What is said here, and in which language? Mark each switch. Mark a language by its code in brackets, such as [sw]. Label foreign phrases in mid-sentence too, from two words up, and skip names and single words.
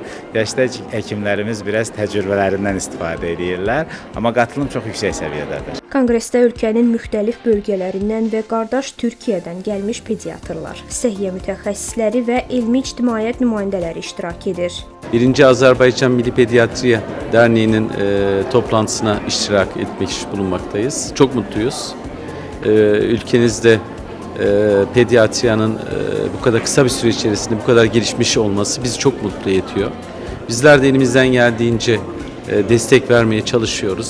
[az] Yaşlı həkimlərimiz biraz təcrübələrindən istifadə edirlər, amma qatılım çox yüksək səviyyədədir. Konqresdə ölkənin müxtəlif bölgələrindən və qardaş Türkiyədən gəlmiş pediatrlar, səhiyyə mütəxəssisləri və elmi ictimaiyyət nümayəndələri iştirak edir. [tr] 1. Azerbaycan Milli Pediatriya Derneği'nin toplantısına iştirak etmek bulunmaktayız. Çok mutluyuz. Ülkenizde pediatriyanın bu kadar kısa bir süre içerisinde bu kadar gelişmiş olması bizi çok mutlu ediyor. Bizler de elimizden geldiğince destek vermeye çalışıyoruz.